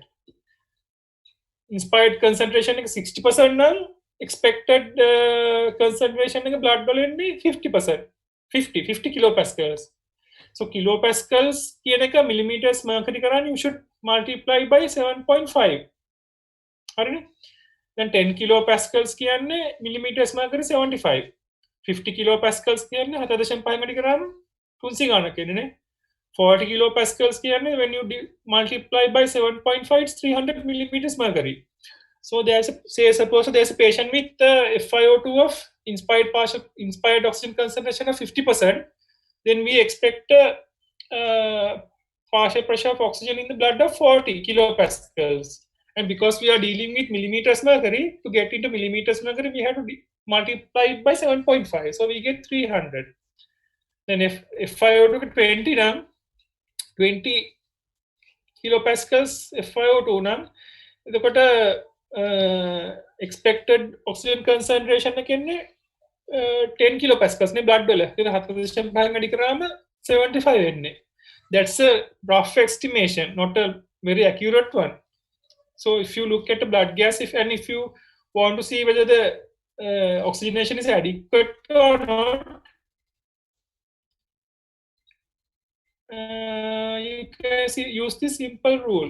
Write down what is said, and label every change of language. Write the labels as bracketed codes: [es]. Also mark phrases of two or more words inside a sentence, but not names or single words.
[en] Inspired concentration is 60% now, expected concentration in the blood balloon be 50%, 50 kilopascals. So kilopascals [si] කියන එක [en] millimeters mercury කරන්න you should multiply by 7.5. හරිනේ? Then 10 kilopascals කියන්නේ millimeters mercury 75. [si] 50 kilopascals කියන්නේ 7.5 වැඩි කරාම 300 ගානක් එන්නේ නේ. [en] 40 kilopascals කියන්නේ when you multiply by 7.5 it's 300 millimeters mercury. So suppose there's a patient with FiO2 of inspired oxygen concentration of 50%, then we expect partial pressure of oxygen in the blood of 40 kilopascals. And because we are dealing with millimeters mercury, to get into millimeters mercury, we have to multiply it by 7.5. So we get 300. Then if I were to get 20 now, 20 kilopascals FiO2 [si] නම් එතකොට [en] expected oxygen concentration එකන්නේ 10 kilopascals නේ blood වල. [si] ඒක 7.5 වැඩි කරාම 75 වෙන්නේ. [en] That's a rough estimation, not a very accurate one. So if you look at the blood gas, if you want to see whether the oxygenation is adequate or not, you can use this simple rule.